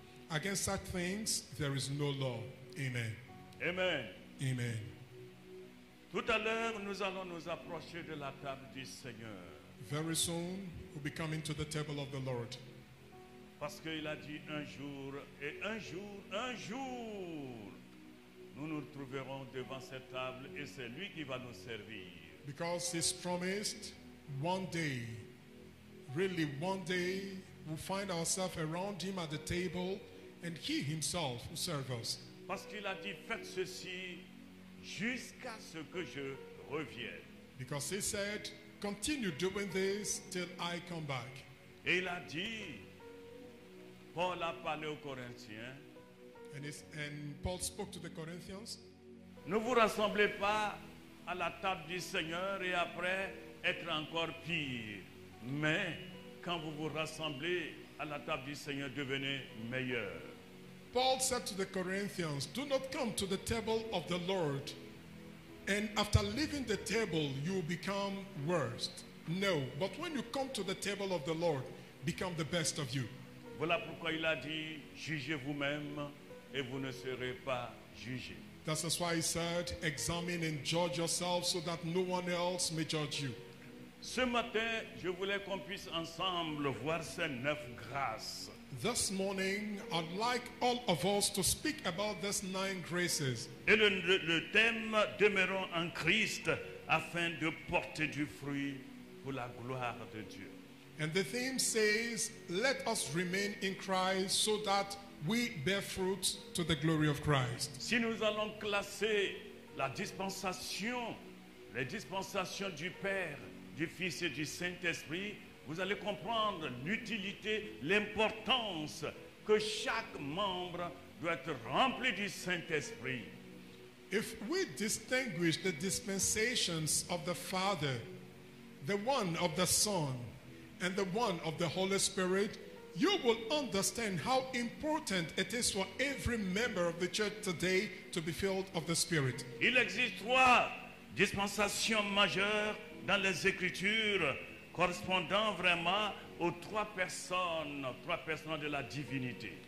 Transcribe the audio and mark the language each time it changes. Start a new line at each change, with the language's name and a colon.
English: Against such things there is no law. Amen. Amen. Amen.
French: Tout à l'heure, nous allons nous approcher de la table du Seigneur.
English: Very soon we'll be coming to the table of the Lord.
French: Parce qu'il a dit un jour, et un jour, nous nous retrouverons devant cette table et c'est lui qui va nous servir.
English: Because He's promised one day, really one day, we'll find ourselves around Him at the table and He Himself will serve us.
French: Parce qu'il a dit, faites ceci jusqu'à ce que je revienne.
English: Because He said, continue doing this till I come back.
French: Et il a dit, Paul a parlé aux Corinthiens,
English: And Paul spoke to the Corinthians.
French: ne vous rassemblez pas à la table du Seigneur et après être encore pire. Mais quand vous vous rassemblez à la table du Seigneur, devenez meilleur.
English: Paul said to the Corinthians, do not come to the table of the Lord, and after leaving the table, you become worst. No, but when you come to the table of the Lord, become the best of you.
French: Voilà pourquoi il a dit, jugez vous-même et vous ne serez pas jugés.
English: That's why he said, examine and judge yourself so that no one else may judge you.
French: Ce matin, je voulais qu'on puisse ensemble voir ces 9 grâces.
English: This morning, I'd like all of us to speak about these 9 graces.
French: Et le thème, demeurons en Christ afin de porter du fruit pour la gloire de Dieu.
English: And the theme says, let us remain in Christ so that we bear fruit to the glory of Christ.
French: Si nous allons classer la dispensation, les dispensations du Père, du Fils et du Saint-Esprit, vous allez comprendre l'utilité, l'importance que chaque membre doit être rempli du Saint-Esprit.
English: If we distinguish the dispensations of the Father, the one of the Son, and the one of the Holy Spirit, you will understand how important it is for every member of the church today to be filled of the Spirit.
French: Il existe 3 dispensations majeures dans les Écritures correspondant vraiment aux 3 personnes de la divinité.